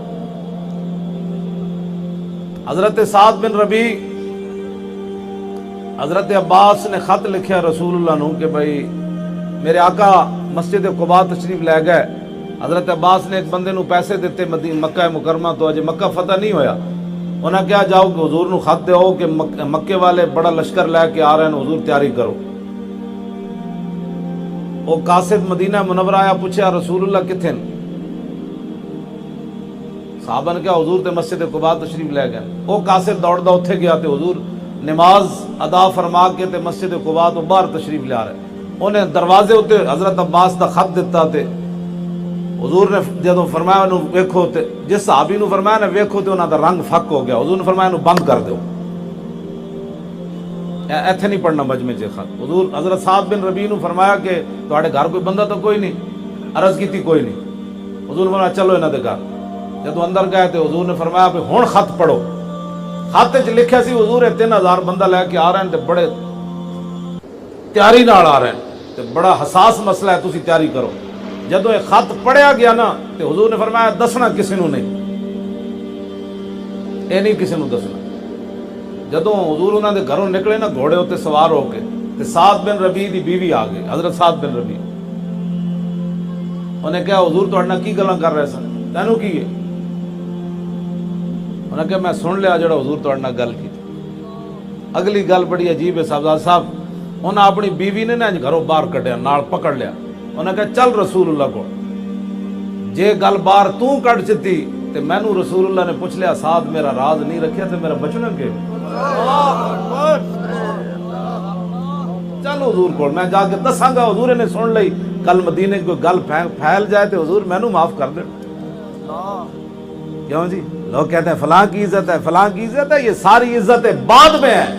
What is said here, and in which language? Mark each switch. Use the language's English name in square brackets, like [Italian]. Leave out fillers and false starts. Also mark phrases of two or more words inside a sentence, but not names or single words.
[Punjabi] حضرت سعد بن ربیع، حضرت عباس نے خط لکھیا رسول اللہ نو کہ بھائی میرے آقا مسجد قباء تشریف لے گئے، حضرت عباس نے ایک بندے نو پیسے دیتے مکہ مکرمہ تو اجے مکہ فتح نہیں ہویا، انہاں کیا جاؤ کہ حضور نو خط دیو کہ مکے والے بڑا لشکر لے کے آ رہے ہیں، حضور تیاری کرو۔ وہ قاصد مدینہ منورہ آیا، پوچھا رسول اللہ کتھے ہیں؟ صحابہ نے کہا حضور تے مسجد قباء تشریف لے گئے۔ وہ قاصد دوڑدا اوتھے گیا تے حضور نماز ادا فرما کے تے مسجد قباء تو باہر تشریف لے آ رہے، انہیں دروازے اتے حضرت عباس دا خط دیتا تے حضور نے جدوں فرمایا انہوں ویکھو تے جس صحابی نو فرمایا نا ویکھو تے انہاں دا رنگ فک ہو گیا، حضور نے فرمایا انہوں بند کر دیو، ایتھے نہیں پڑھنا مجمع چ خط۔ حضور حضرت سعد بن ربیع نو فرمایا کہ تواڈے گھر کوئی بندہ تو کوئی نہیں؟ عرض کیتی کوئی نہیں۔ حضور نے فرمایا چلو انہاں دے گھر، جدوں اندر گئے تے حضور نے فرمایا کہ ہن خط پڑھو۔ خط وچ لکھیا سی حضور 3000 بندہ لے کے آ رہے ہیں تے بڑے تیاری نال آ رہے ہیں تے بڑا حساس مسئلہ ہے، تسی تیاری کرو۔ جدوں یہ خط پڑھیا گیا نا تے حضور نے فرمایا دسنا کسی نو نہیں، اے نہیں کسی نو دسنا۔ جدوں حضور انہاں دے گھروں نکلے نا گھوڑے ہوتے سوار ہو کے تے سعد بن ربیع دی بیوی آ گئی، حضرت سعد بن ربیع، انہیں کہا حضور تہاڈے نال کی گلاں کر رہے سن، تینوں کی ہے؟ انہیں کہا میں سن لیا جڑا حضور تہاڈے نال گل کی۔ اگلی گل بڑی عجیب ہے صاحبزاد صاحب، انہیں اپنی بیوی نے نا گھروں باہر کڈیا، نال پکڑ لیا، انہیں کہا چل رسول اللہ کو، جے گل باہر تو کڈ چتی تے مینوں رسول اللہ نے پوچھ لیا سعد میرا راز نہیں رکھیا تے میرا بچنا کہ چل حضور کو میں جا کے دساں گا، حضور نے سن لئی، کل مدینے کوئی گل پھیل جائے تو حضور مینوں معاف کر دے۔ [Urdu] کیوں جی لوگ کہتے ہیں فلاں کی عزت ہے، فلاں کی عزت ہے، یہ ساری عزتیں بعد میں ہیں۔